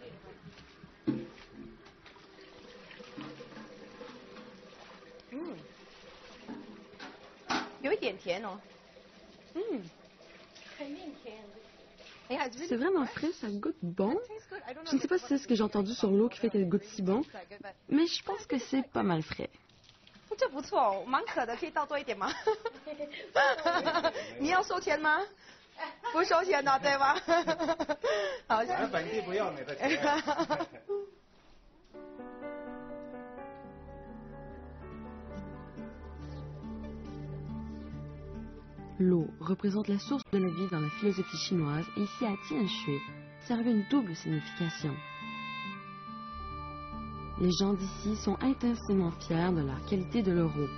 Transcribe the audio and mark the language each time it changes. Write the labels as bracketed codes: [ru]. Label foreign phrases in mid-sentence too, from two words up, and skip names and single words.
[zh] 有一点甜哦。肯定甜。 [fr] C'est vraiment frais, ça goûte bon. Je ne sais pas si c'est ce que j'ai entendu sur l'eau qui fait qu'elle goûte si bon, mais je pense que c'est pas mal frais. [zh] 这不错哦，蛮渴的，可以倒多一点吗？你要收钱吗？不收钱的，对吧？好，咱本地不要你的钱。 [fr] L'eau représente la source de la vie dans la philosophie chinoise et ici à Tian Shui, ça revêt une double signification. Les gens d'ici sont intensément fiers de la qualité de leur eau.